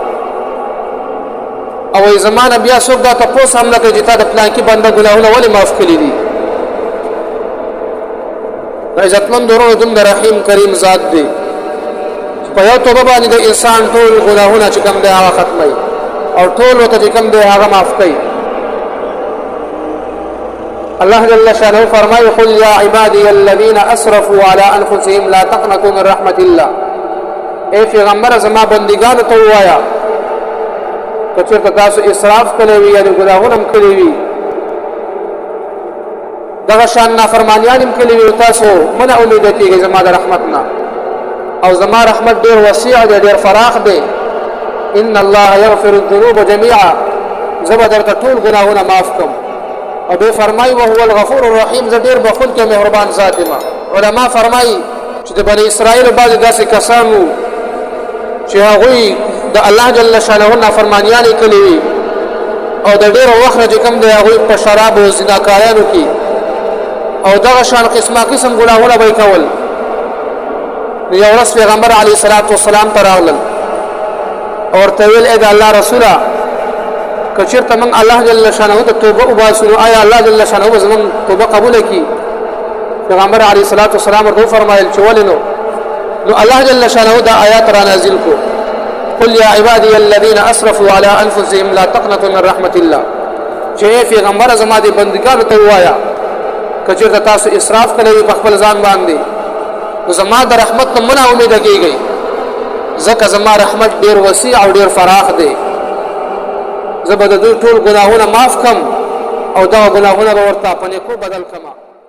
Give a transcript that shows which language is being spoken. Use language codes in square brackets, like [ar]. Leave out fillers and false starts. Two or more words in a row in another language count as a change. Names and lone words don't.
[ps] او زمانه بیا څوک دا تاسو هم نه کوي چې تا د پلان کې بنده ګناهونه ولې معاف کړی دي عزتمن درو دم رحیم کریم ذات دی په یو توبه باندې د انسان ټول ګناهونه چې کوم دی هغه ختمي او ټول وته چې کوم دی هغه معاف کوي الله جل شانه فرمایي [ar] قل يا عبادي الذين اسرفوا على انفسهم لا تقنطوا من رحمه الله [ps] اے پیغمبر زما بندگانو ته وایا کچې تاسو اسراف کړی وي یا ګناهونه هم کړی وي دغه شان نافرمانیان هم کړی وي تاسو منه امید کیږي زما د رحمتنا او زما رحمت ډیر وسیع دی ډیر فراخ دی ان [ar] الله يغفر الذنوب جميعا [ps] زبدر ټول ګناهونه معاف کوم او به فرمای [ar] وهو الغفور الرحیم [ps] ز ډیر بخون کې مهربان ذات ما علما فرمای چې د بنی اسرائیل بعض داسې کسانو چې هغه د الله جل شانه نافرمانیان کړي او د ډیر وخت چې کوم دی هغه په شراب او زناکارانو کې او دغه شان قسمه قسم ګناهونه به کول یو ورځ پیغمبر [ar] علیه الصلاۃ والسلام [ps] ته راغلل اور تویل اې د الله رسوله کچیرته من الله جل شانه ته توبه وباسو آیا الله جل شانه زمون توبه قبول کړي پیغمبر [ar] علیه الصلاۃ والسلام [ps] ورته فرمایل چې ولنو نو الله جل شانه دا آیات را نازل کو [ar] قل يا عبادي الذين اسرفوا على انفسهم لا تقنطوا من رحمه الله [ps] چې پیغمبر زما دي بندګانو ته وایا کچیرته تاسو اسراف کړئ په خپل ځان باندې نو زما د رحمت ته منا امید کیږي ځکه زما رحمت ډیر وسیع او ډیر فراخ دی زبر د ټول ګناهونه معاف کم او دا ګناهونه ورته په نیکو بدل کما